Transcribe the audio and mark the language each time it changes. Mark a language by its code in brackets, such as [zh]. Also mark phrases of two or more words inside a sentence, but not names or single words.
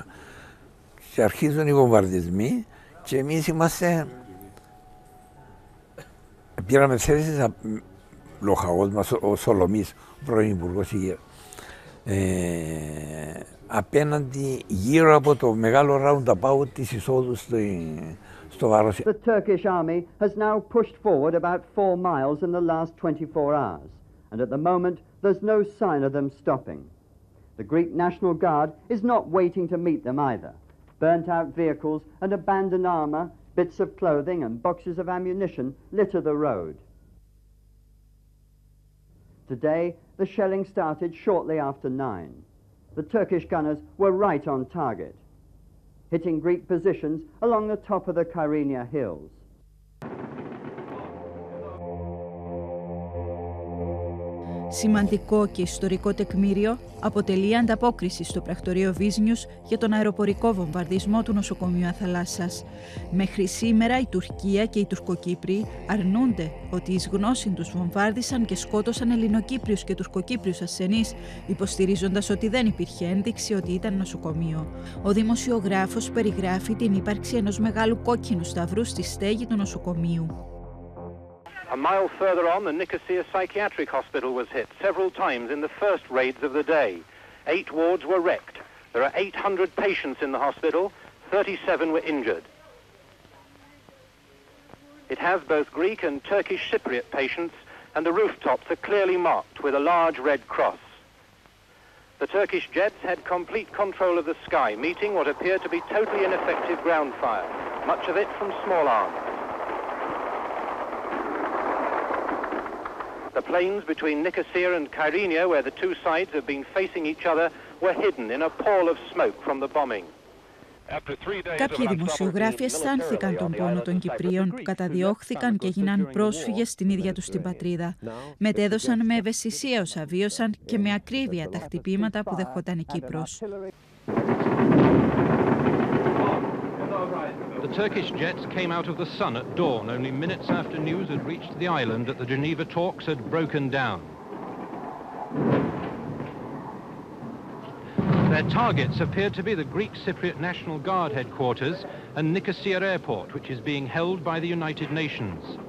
[el] Και αρχίζουν οι βομβαρδισμοί και εμείς είμαστε... Πήραμε θέσεις λοχαγός μας, ο Σολομής, ο πρώην Υπουργός Υγείας. Απέναντι γύρω από το μεγάλο roundabout της εισόδου στο Βαρόσι. [en] The Turkish army has now pushed forward about 4 miles in the last 24 hours, and at the moment there's no sign of them stopping. The Greek National Guard is not waiting to meet them either. Burnt-out vehicles and abandoned armor, bits of clothing and boxes of ammunition litter the road. Today, the shelling started shortly after 9. The Turkish gunners were right on target, hitting Greek positions along the top of the Kyrenia hills. [el] Σημαντικό και ιστορικό τεκμήριο αποτελεί ανταπόκριση στο πρακτορείο Βίζνιους για τον αεροπορικό βομβαρδισμό του νοσοκομείου Αθαλάσσας. Μέχρι σήμερα η Τουρκία και οι Τουρκοκύπριοι αρνούνται ότι εις γνώση τους βομβάρδισαν και σκότωσαν Ελληνοκύπριους και Τουρκοκύπριους ασθενείς, υποστηρίζοντας ότι δεν υπήρχε ένδειξη ότι ήταν νοσοκομείο. Ο δημοσιογράφος περιγράφει την ύπαρξη ενός μεγάλου κόκκινου σταυρού στη στέγη του νοσοκομείου. [en] A mile further on, the Nicosia Psychiatric Hospital was hit several times in the first raids of the day. 8 wards were wrecked. There are 800 patients in the hospital, 37 were injured. It has both Greek and Turkish Cypriot patients, and the rooftops are clearly marked with a large red cross. The Turkish jets had complete control of the sky, meeting what appeared to be totally ineffective ground fire, much of it from small arms. The plains between Nicosia and Kyrenia, where the two sides have been facing each other, were hidden in a pall of smoke from the bombing. [el] Κάποιοι δημοσιογράφοι αισθάνθηκαν τον πόνο των Κυπρίων που καταδιώχθηκαν και έγιναν πρόσφυγες στην ίδια τους την πατρίδα. Μετέδωσαν με ευαισθησία όσα βίωσαν και με ακρίβεια τα χτυπήματα που δεχόταν η Κύπρος. [en] The Turkish jets came out of the sun at dawn, only minutes after news had reached the island that the Geneva talks had broken down. Their targets appeared to be the Greek Cypriot National Guard headquarters and Nicosia Airport, which is being held by the United Nations.